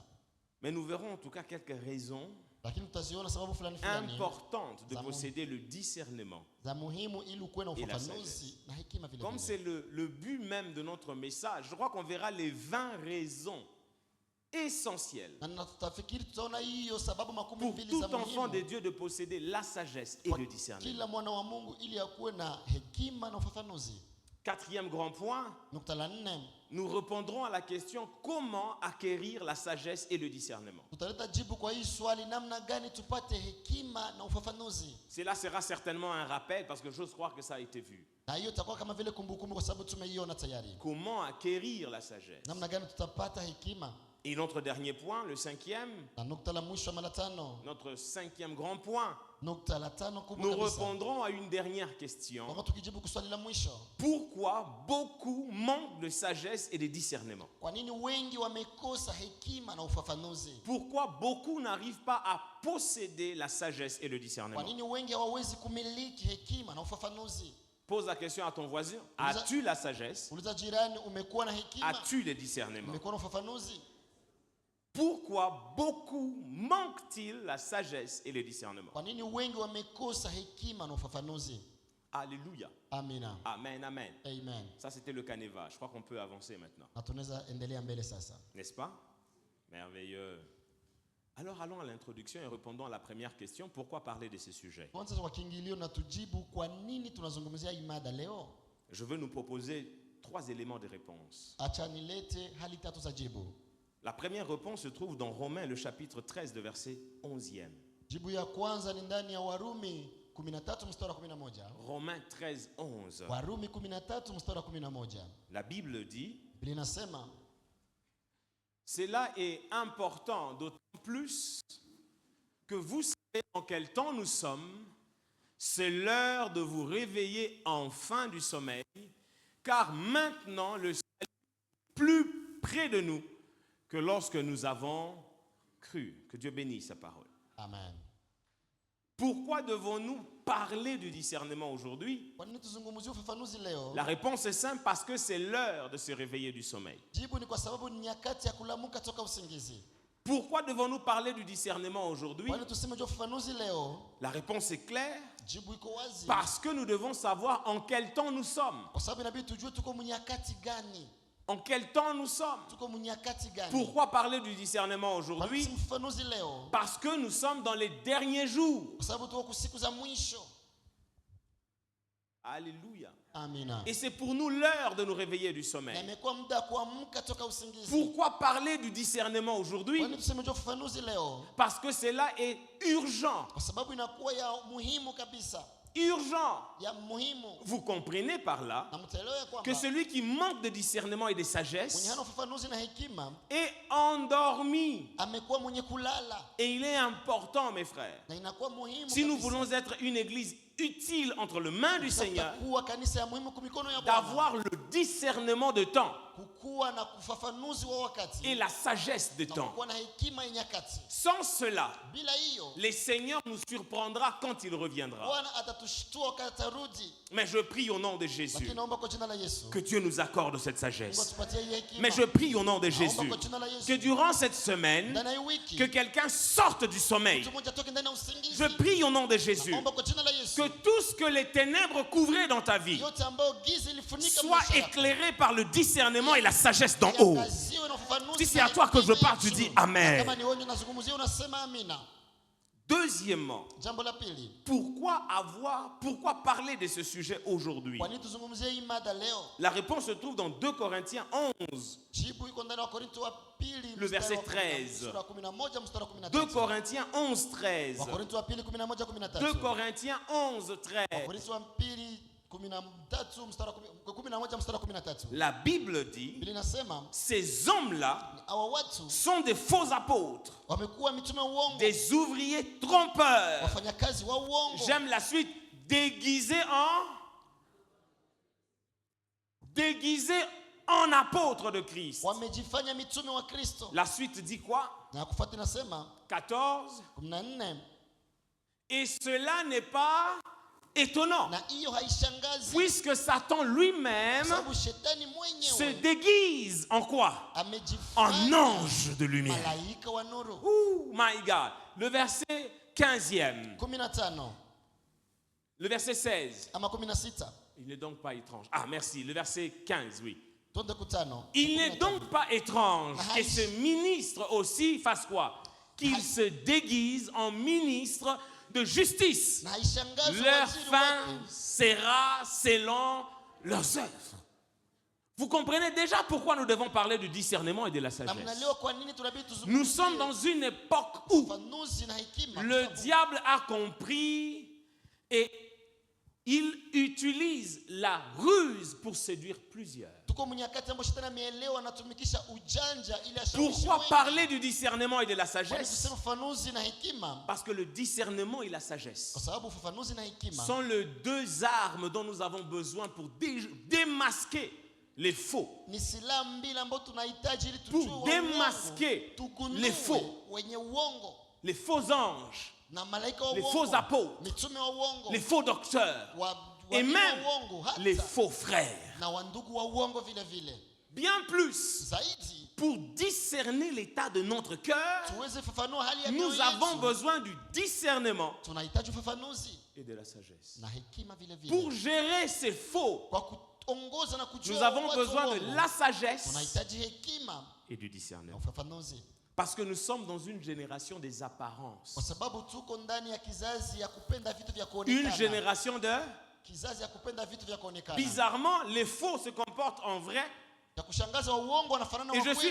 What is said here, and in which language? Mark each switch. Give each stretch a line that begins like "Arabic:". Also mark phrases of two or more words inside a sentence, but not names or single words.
French: Mais nous verrons en tout cas quelques raisons
Swahili: Lakini tutaziona sababu fulani fulani
French: importantes de
Swahili: Za
French: posséder le discernement.
Swahili: za muhimu ili ukuwe na
French: Et la
Swahili: ufafanuzi na hekima vile
French: Comme
Swahili: vile.
French: c'est le but même de notre message, je crois qu'on verra les 20 raisons essentielles
Swahili: Na tutafikiri tutaona hiyo sababu
French: pour
Swahili: 12 za
French: tout enfant de
Swahili: muhimu
French: Dieu de posséder la sagesse et
Swahili: kwa
French: le discernement.
Swahili: kila mwana wa Mungu ili akuwe na hekima na ufafanuzi.
French: Quatrième grand point,
Swahili: Nukta la 4,
French: nous répondrons à la question comment acquérir la sagesse et le discernement.
Swahili: tutaleta jibu kwa hii swali, namna gani tupate hekima na ufafanuzi.
French: Cela sera certainement un rappel parce que j'ose croire que ça a été vu.
Swahili: Na hiyo itakuwa kama vile kumbukumbu kwa sababu tumeiona tayari.
French: Comment acquérir la sagesse?
Swahili: Namna gani tutapata hekima?
French: Et notre dernier point, le cinquième,
Swahili: Na nukta la mwisho ama la 5,
French: notre cinquième grand point,
Swahili: nukta la 5 kubwa
French: nous
Swahili: kabisa.
French: répondrons à une dernière question.
Swahili: Kwa tukijibu kwa swali la mwisho,
French: Pourquoi beaucoup manquent de sagesse et de discernement?
Swahili: kwa nini wengi wamekosa hekima na ufafanuzi?
French: Pourquoi beaucoup n'arrivent pas à posséder la sagesse et le
Swahili: Kwa
French: discernement?
Swahili: nini wengi hawawezi kumiliki hekima na ufafanuzi?
French: Pose la question à ton voisin. As-tu la sagesse?
Swahili: Uliza jirani, umekuwa na hekima?
French: As-tu le discernement?
Swahili: Umekuwa na ufafanuzi?
French: Pourquoi beaucoup manquent-ils la sagesse et le discernement?
Swahili: Kwa nini wengi wamekosa hekima na ufafanuzi?
French: Alléluia.
Swahili: Amina.
French: Amen, amen. Amen. Ça, c'était le canevas. Je crois qu'on peut avancer maintenant.
Swahili: Na tunaweza endelea mbele sasa.
French: N'est-ce pas? Merveilleux. Alors, allons à l'introduction et répondons à la première question. Pourquoi parler de ces sujets?
Swahili: Kwanza kwa kiingilio na tujibu kwa nini tunazungumzia hii mada leo.
French: Je veux nous proposer 3 éléments de réponse.
Swahili: Acha nilete hali tatu za jibu.
French: La première réponse se trouve dans Romains, le chapitre 13, de verset 11e.
Swahili: Jibu ya kwanza ni ndani ya Warumi 13 mstari wa 11.
French: Romains 13, 11.
Swahili: Warumi 13 mstari wa 11.
French: La Bible dit,
Swahili: Biblia inasema,
French: cela est important d'autant plus que vous savez en quel temps nous sommes. C'est l'heure de vous réveiller enfin du sommeil, car maintenant le salut est plus près de nous que lorsque nous avons cru. Que Dieu bénisse sa parole. Amen. Pourquoi devons-nous parler du discernement aujourd'hui?
Swahili: Kwa nini tuzungumzie ufafanuzi leo?
French: La réponse est simple, parce que c'est l'heure de se réveiller du sommeil.
Swahili: Jibu ni kwa sababu ni nyakati ya kulamuka toka usingizi.
French: Pourquoi devons-nous parler du discernement aujourd'hui?
Swahili: Kwa nini tuseme juu ufafanuzi leo?
French: La réponse est claire.
Swahili: Jibu iko wazi.
French: Parce que nous devons savoir en quel temps nous sommes.
Swahili: Kwa sababu inabidi tujue tuko mnyakati gani.
French: En quel temps nous sommes.
Swahili: Tuko mnyakati gani.
French: Pourquoi parler du discernement aujourd'hui?
Swahili: Kwa nini ufafanuzi leo?
French: Parce que nous sommes dans les derniers jours.
Swahili: Kwa sababu tuko siku za mwisho.
French: Alléluia.
Swahili: Amina.
French: Et c'est pour nous l'heure de nous réveiller du
Swahili: Na
French: sommeil.
Swahili: imekuwa muda kuamka toka usingizi.
French: Pourquoi parler du discernement aujourd'hui?
Swahili: Kwa nini tuseme juu ufafanuzi leo?
French: Parce que cela est urgent.
Swahili: Kwa sababu inakuwa ya muhimu kabisa.
French: Urgent.
Swahili: Ya muhimu.
French: Vous comprenez par là
Swahili: Na mtaelewa kwamba
French: que celui qui manque de discernement et de
Swahili: mwenye
French: sagesse
Swahili: hana ufafanuzi na hekima
French: est endormi.
Swahili: amekuwa mwenye kulala.
French: Et il est important, mes frères,
Swahili: Na inakuwa muhimu
French: si nous
Swahili: kabisa.
French: voulons être une église utile entre les mains du Seigneur,
Swahili: Kuwa kanisa ya muhimu kwa mikono ya Bwana.
French: d'avoir le discernement de temps
Swahili: Kukuwa na ufafanuzi wa wakati.
French: et la sagesse de
Swahili: Na
French: temps.
Swahili: kukuwa na hekima ya nyakati.
French: Sans cela,
Swahili: Bila hiyo
French: le Seigneur nous surprendra quand il reviendra.
Swahili: Bwana atatushtua wakati atarudi.
French: Mais je prie au nom de Jésus
Swahili: Lakini naomba kwa jina la Yesu.
French: que Dieu nous accorde cette
Swahili: Mungu
French: sagesse.
Swahili: atupatie hii hekima.
French: Mais je prie au nom de
Swahili: Naomba
French: Jésus
Swahili: kwa jina la Yesu.
French: que durant cette semaine,
Swahili: Ndani ya hii wiki,
French: que quelqu'un sorte du sommeil.
Swahili: mtu mmoja atoke ndani ya usingizi.
French: Je prie au nom de Jésus
Swahili: Naomba kwa jina la Yesu.
French: que tout ce que les ténèbres couvraient dans ta vie
Swahili: Yote ambayo giza ilifunika
French: soit
Swahili: maisha yako.
French: éclairé par le discernement et la sagesse d'en haut.
Swahili: Yakaziwe na ufafanuzi
French: Si c'est
Swahili: na
French: à toi que je
Swahili: hekima
French: parle, tu
Swahili: ya
French: dis
Swahili: juu.
French: Amen.
Swahili: Kama ni wewe unazungumzia unasema amina.
French: Deuxièmement,
Swahili: Jambo la pili.
French: pourquoi parler de ce sujet aujourd'hui?
Swahili: Kwa nini tuzungumzie hii mada leo?
French: La réponse se trouve dans 2 Corinthiens 11.
Swahili: Jibu iko ndani ya Wakorintho wa pili
French: Le verset mstari wa 13.
Swahili: mstari wa 11 mstari wa 13.
French: 2 Corinthiens 11, 13.
Swahili: Wakorintho wa pili 11 13.
French: 2 Corinthiens 11, 13.
Swahili: Wakorintho wa pili 13 mstari wa 11 mstari wa 13.
French: La Bible dit,
Swahili: Biblia inasema
French: ces hommes-là
Swahili: hawa watu
French: sont des faux apôtres,
Swahili: wamekuwa mitume wa uongo,
French: des ouvriers trompeurs.
Swahili: wafanyakazi wa uongo.
French: J'aime la suite, déguisés en apôtres de Christ.
Swahili: Wamejifanya mitume wa Kristo.
French: La suite dit quoi?
Swahili: Na kufuata inasema
French: 14.
Swahili: 14.
French: Et cela n'est pas étonnant,
Swahili: Na hiyo haishangazi.
French: puisque Satan lui-même
Swahili: Sababu shetani
French: se
Swahili: mwenyewe
French: déguise en quoi? En
Swahili: amejifanya
French: ange de lumière.
Swahili: malaika wa nuru. Ouh,
English: my God.
French: Le verset 15e.
Swahili: 15
French: Le verset 16.
Swahili: ama 16.
French: Il n'est donc pas étrange. Ah, merci. Le verset 15, oui.
Swahili: Twende kutano.
French: Il n'est donc pas étrange que ce ministre aussi fasse quoi? Qu'il se déguise en ministre de justice.
Swahili: Na haishangazi
French: Leur
Swahili: waziri
French: fin
Swahili: wake.
French: sera selon leurs œuvres. Vous comprenez déjà pourquoi nous devons parler du discernement et de la
Swahili: Na
French: sagesse.
Swahili: mnalewa kwa nini tunabidi tuzungumzie
French: Nous sommes dans une époque où
Swahili: ufafanuzi na hekima.
French: le diable a compris et il utilise la ruse pour séduire plusieurs.
Swahili: Tuko mnyakati ambao shetani ameelewa anatumikisha ujanja ili ashawishi
French: Pourquoi
Swahili: wengi.
French: parler du discernement et de la
Swahili: Kwa nini
French: sagesse?
Swahili: tuseme ufafanuzi na hekima?
French: Parce que le discernement et la sagesse
Swahili: Kwa sababu ufafanuzi na hekima
French: sont les deux armes dont nous avons besoin pour démasquer les faux.
Swahili: ni silaha mbili ambazo tunahitaji ili
French: Pour
Swahili: tujue wa
French: démasquer
Swahili: uongo, tugunue
French: les faux.
Swahili: wenye uongo
French: Les faux anges,
Swahili: na malaika wa
French: les
Swahili: uongo,
French: faux apôtres,
Swahili: mitume wa uongo,
French: les faux docteurs et
Swahili: walimu wa
French: même
Swahili: uongo, hata
French: les faux frères.
Swahili: na wandugu wa uongo vile vile.
French: Bien plus,
Swahili: Zaidi
French: pour discerner l'état de notre cœur,
Swahili: tuweze fafanua hali ya mioyo
French: nous avons
Swahili: yetu,
French: besoin du discernement
Swahili: tunahitaji ufafanuzi
French: et de la sagesse.
Swahili: na hekima vile
French: Pour
Swahili: vile.
French: gérer ces faux,
Swahili: Kwa kuongoza na
French: nous
Swahili: kujua
French: avons
Swahili: watu
French: besoin de
Swahili: uongo,
French: la sagesse
Swahili: tunahitaji hekima
French: et du
Swahili: na
French: discernement.
Swahili: ufafanuzi,
French: Parce que nous sommes dans une génération des apparences.
Swahili: kwa sababu tuko ndani ya kizazi ya kupenda vitu vya
French: Une
Swahili: kuonekana.
French: génération de...
Swahili: Kizazi ya kupenda vitu vya kuonekana.
French: Bizarrement, les faux se comportent en vrai.
Swahili: Ya kushangaza wa uongo wanafanana
French: Et
Swahili: wa
French: je suis